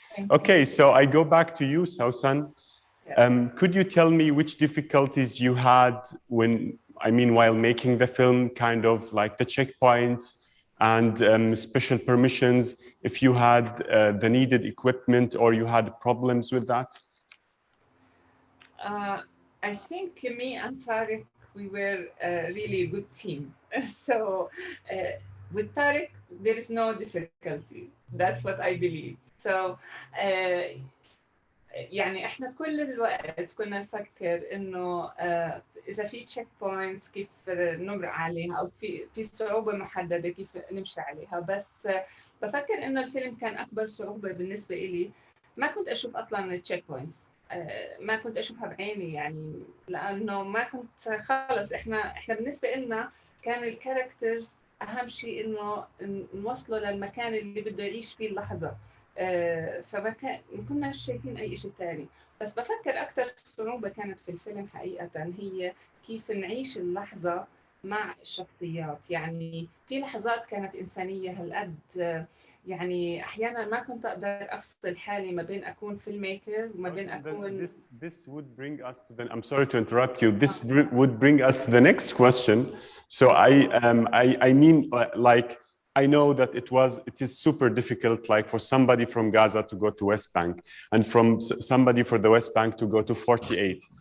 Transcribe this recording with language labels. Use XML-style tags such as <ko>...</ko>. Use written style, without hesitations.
<en>Okay, so I go back to you, Sausan. Could you tell me which difficulties you had while making the film, kind of like the checkpoints and special permissions, if you had the needed equipment or you had problems with that? I think me and Tarek, we were a really good team. So with Tarek, there is no difficulty. That's what I believe. So</en> <ar>يعني احنا كل الوقت كنا نفكر انه اذا في تشيك بوينتس كيف نمرق عليها، او في صعوبه محدده كيف نمشي عليها. بس بفكر انه الفيلم كان اكبر صعوبه بالنسبه لي، ما كنت اشوف اصلا التشيك بوينتس، ما كنت اشوفها بعيني، يعني لانه ما كنت خلص. احنا بالنسبه لنا كان الكاركترز اهم شيء انه نوصله للمكان اللي بده يعيش فيه اللحظه. فما كناش شايفين اي شيء ثاني. بس بفكر اكثر صعوبه كانت في الفيلم حقيقه هي كيف نعيش اللحظه مع الشخصيات. يعني في لحظات كانت انسانيه هالقد، يعني احيانا ما كنت اقدر افصل حالي ما بين اكون فيلم ميكر وما بين اكون.</ar> <en>This would bring us to the, I'm sorry to interrupt you. This would bring us to the next question. So I mean, like, I know that it is super difficult, like for somebody from Gaza to go to West Bank, and from somebody for the West Bank to go to 48.</en>